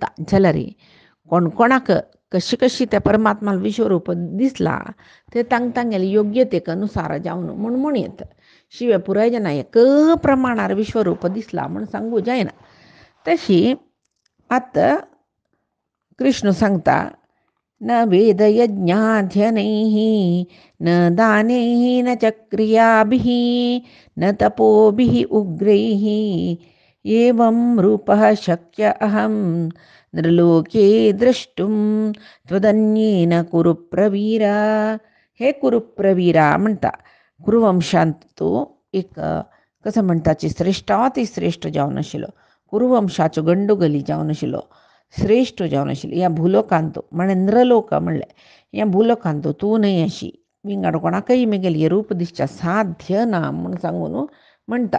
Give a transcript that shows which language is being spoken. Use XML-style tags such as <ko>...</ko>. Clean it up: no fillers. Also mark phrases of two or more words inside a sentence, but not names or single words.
<kok>जाल्यार कोणाक कशी त्या परमात्मा विश्वरूप दिसला ते तांगेले योग्यतेक अनुसार जावन म्हूण म्हणयत. शिवाय पुराय जायना एक प्रमाणार विश्वरूप दिसला म्हूण सांगूं जायना. तशी आतां कृष्ण सांगता,</kok> <sa>न वेदयज्ञाध्ययनैः न दानैः न च क्रियाभिः न तपोभिः उग्रैः एवं रूपः शक्य अहं नृलोके द्रष्टुं त्वदन्येन कुरु प्रवीरा.</sa> <kok>हे</kok> <sa>कुरु प्रवीरा</sa> <kok>म्हणटा. कुरुवंशांत तो एक कसं म्हणटाची श्रेष्ठातिश्रेष्ठ जावन आशिल्लो. कुरुवंशाच्यो गंडोगली जावन आशिल्लो, श्रेश्ठ जावन आशिल्लो. ह्या भुलोकांतो म्हळ्यार इंद्रलोक म्हणलें, ह्या भुलोकांतो तूं न्हय अशी विंगड कोणाकय मेगेली हे रूप दिसच्या साध्य ना म्हूण सांगून म्हणटा.</kok>